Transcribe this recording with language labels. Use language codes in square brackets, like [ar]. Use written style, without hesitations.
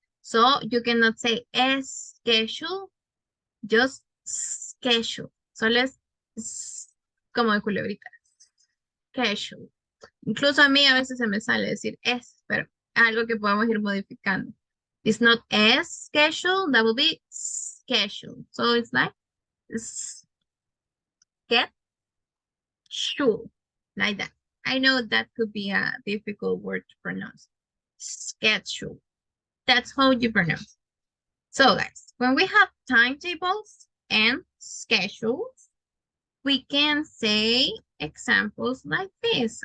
[en] So you cannot say schedule, just schedule. [es] Solo es como de culebrita. Schedule. Incluso a mí a veces se me sale decir es, pero es algo que podemos ir modificando. [en] It's not as schedule, that would be schedule. So it's like get should, like that. I know that could be a difficult word to pronounce. Schedule. That's how you pronounce. So guys, when we have timetables and schedules, we can say examples like this.